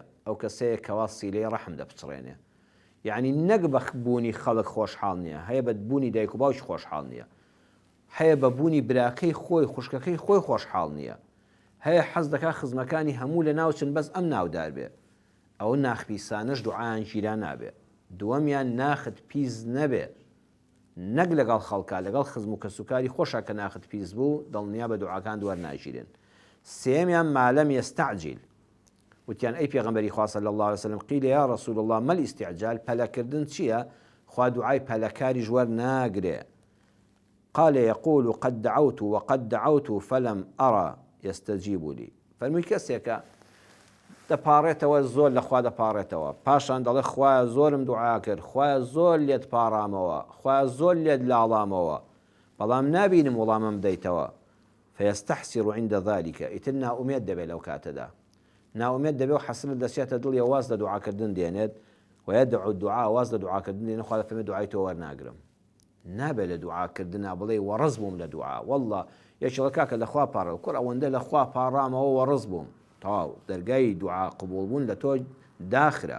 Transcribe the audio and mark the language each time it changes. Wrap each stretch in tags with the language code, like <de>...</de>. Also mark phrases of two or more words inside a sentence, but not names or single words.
<ckb>ئەو کەسەیە کەوا سیلەی ڕەحم دەپچڕێنێ. یعنی نەک بە بوونی خەڵک خۆشحاڵ نییە، هەیە بە بوونی دایک و باوکی خۆشحاڵ نییە، هەیە بە بوونی براکەی خۆی خوشکەکەی خۆی خۆشحاڵ نییە، هەیە حەز دەکات خزمەکانی هەموو لە ناوچن بەس ئەم ناودار بێ. ئەوە ناخپیسانەش دوعایان گیران نابێ. دووەمیان ناخت پیس نەبێ، نەک لەگەڵ خەڵکا، لەگەڵ خزم و کەسوکاری خۆشە کە ناخت پیس بوو دڵنیا بە دوعاکان دووەرناگیرن.</ckb> <ar>سێمیان ما لم يستعجل،</ar> <ckb>وتیان ئەی پێغەمبەری خوا</ckb> <ar>صلی الله عليه وسلم قیل یا رسول الله ما الاستعجال،</ar> <ckb>پەلەکردن چییە؟ خوا دوعای پەلەکاری وەرناگرێ.</ckb> <ar>قال يقول قد دعوت وقد دعوت فلم أرى يستجيب لي.</ar> <ckb>فەرمووی کەسێکە دەپاڕێتەوە زۆر لە خوا دەپاڕێتەوە، پاشان دەڵێ خوایە زۆرم دوعا کرد، خوایە زۆر لێت پاڕامەوە، خوایە زۆر لێت لاڵامەوە، بەڵام نابینم وەڵامم بدەیتەوە.</ckb> <ar>فيستحسر عند ذلك،</ar> <ckb>ئیتر ناومێد دەبێت لەو کاتەدا، ناومێد دەبێت و حەسرت دەچێتە دڵی واز لە دوعاکردن دێنێت،</ckb> <ar>ويدعو الدعاء</ar> <ckb>واز لە دوعاکردن دێنێت، خوا دەفەرمێت دوعای تۆ وەرناگرم. نابێت لە دوعاکردنا بڵێ وەڕز بووم لە دوعا، وەڵڵا یەکێڵە کاکە لە خوا پاڕە کوڕ ئەوەندە لە خوا پاڕامەوە وەڕز بووم، تەواو دەرگای دوعا قبوڵبوون لە تۆ داخرە.</ckb>